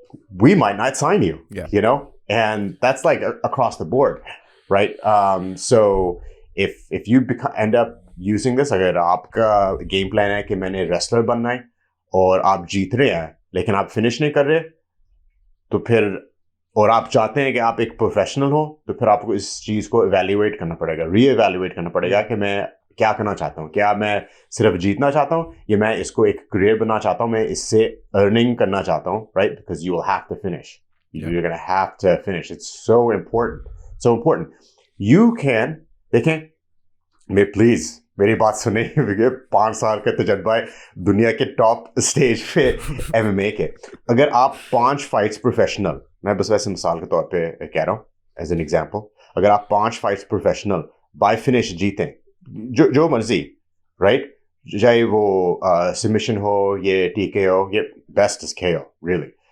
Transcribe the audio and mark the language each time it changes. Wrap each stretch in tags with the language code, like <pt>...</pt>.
<en>We might not sign you, you know? And that's like across the board, right? So if you end up using this,</en> <hi>अगर आपका game plan है कि मैंने wrestler बनना है और आप जीत रहे हैं लेकिन आप finish नहीं कर रहे, तो फिर और आप चाहते हैं कि आप एक professional हो, तो फिर आपको इस चीज़ को evaluate करना पड़ेगा, re-evaluate करना पड़ेगा कि मैं क्या करना चाहता हूँ. क्या मैं सिर्फ जीतना चाहता हूँ, या मैं इसको एक करियर बनना चाहता हूँ, मैं इससे अर्निंग करना चाहता हूँ, right?</hi> <en>Because you will have to finish. You're going to have to finish. It's so important. So important. You can,</en> <hi>देखें, मैं प्लीज मेरी बात सुने, 5 साल का तजर्बा है दुनिया के टॉप स्टेज पे MMA के. अगर आप 5 फाइट्स प्रोफेशनल, मैं बस वैसे मिसाल के तौर पे कह रहा हूँ</hi> <en>as an example,</en> <hi>अगर आप 5 फाइट्स प्रोफेशनल बाय फिनिश जीतें, जो मर्जी, राइट, चाहे वो सबमिशन हो, ये TKO हो, ये बेस्ट इज KO रियली.</hi>